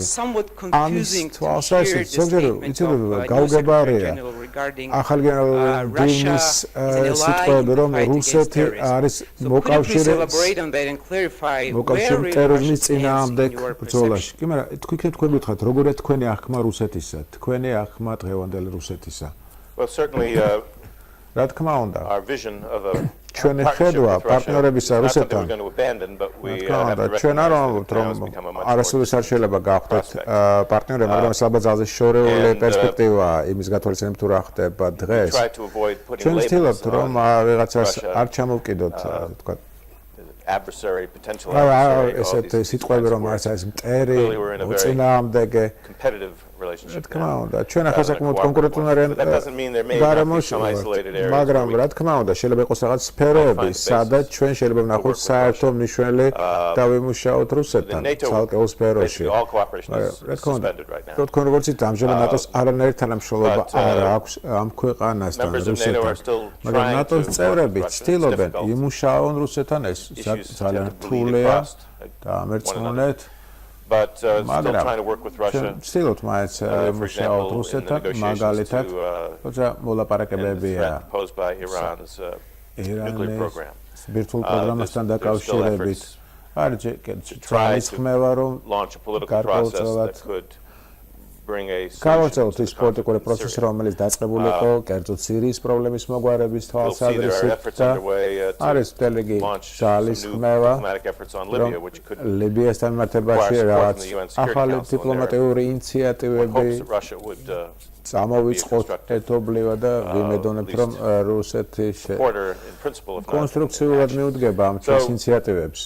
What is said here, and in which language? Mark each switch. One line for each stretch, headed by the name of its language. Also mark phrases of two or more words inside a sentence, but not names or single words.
Georgian: ამის თვალსაზრისით ზოგჯერ იცოდება გაუგებარია ახალ გენერალური მდივნის სიტყვები, რომ რუსეთი არის მოკავშირე ტერორიზმის წინააღმდეგ ბრძოლაში. კი, მაგრამ თქვენ გითხრათ, როგორია თქვენი აღქმა რუსეთისა, თქვენი აღქმა დღევანდელი რუსეთისა?
English: Well, certainly
Georgian: რა თქმა უნდა, ჩვენი ხედვა პარტნიორებისა რუსეთთან, ჩვენ არ ვამბობთ, რომ არასოდეს არ შეიძლება გავხდეთ პარტნიორები, მაგრამ ეს ალბათ ძალზე შორეული პერსპექტივაა იმის გათვალისწინებით თუ რა ხდება დღეს. ჩვენ ვცდილობთ, რომ ვიღაცას არ ჩამოვკიდოთ, თქვა
English: adversary potential
Georgian: ესეთ სიტყვები რომ არის მტერი, უწინააღმდეგე
English: competitive relationship.
Georgian: თქმა უნდა, ჩვენ ახლა საკმაოდ კონკურენტული გარემოში ვართ, მაგრამ რა თქმა უნდა, შეიძლება იყოს რაღაც სფეროები, სადაც ჩვენ შეიძლება ვნახოთ საერთო მნიშვნელი და ვიმუშაოთ რუსეთთან, ცალკეულ სფეროში. რა თქმა უნდა, თქვენ როგორც იცით, ამჟამად ნატოს არანაირი თანამშრომლობა არ აქვს ამ ქვეყანასთან, რუსეთთან. მაგრამ ნატოს წევრები ცდილობენ იმუშაონ რუსეთთან, ეს ძალიან რთულია და ამერწმუნეთ.
English: But still trying to work with Russia.
Georgian: Still-ot მაინც მუშაობთ რუსეთთან, მაგალითად, თუმცა მოლაპარაკებებია
English: posed by Iran's nuclear program.
Georgian: ბირთვულ პროგრამასთან დაკავშირებით. არის თვალის ხმევა, რომ
English: launch a political process that could bring a
Georgian: გავაცელოთ ის პოლიტიკური პროცესი, რომელიც დაწყებულიყო კერძოდ სირიის პრობლემის მოგვარების თვალსაზრისით და არის დელეგი ძალის ხმევა ლიბიასთან მიმართებაში რაღაც ახალი დიპლომატიური ინიციატივები წამოვიწყოთ ერთობლივად და ვიმედოვნებთ, რომ რუსეთი კონსტრუქციულად მიუდგება ამ ჩვენს ინიციატივებს.